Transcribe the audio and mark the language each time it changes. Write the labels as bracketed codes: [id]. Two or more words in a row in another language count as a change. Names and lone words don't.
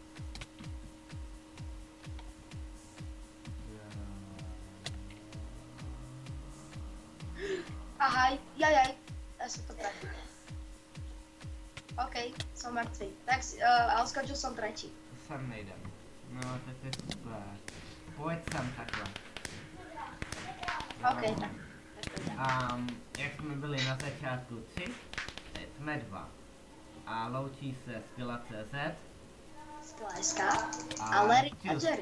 [sk] Aha, jajaj. Ja som to trafil. OK, som mŕtvý. Tak, ale skočil som 3. Sem nejdem. No, [cs] tak je super. pojď sem takhle. OK, tak. Jak jsme byli na začátku 3, teď jsme 2. A loučí se Skilla.cz a Larry a Jerry.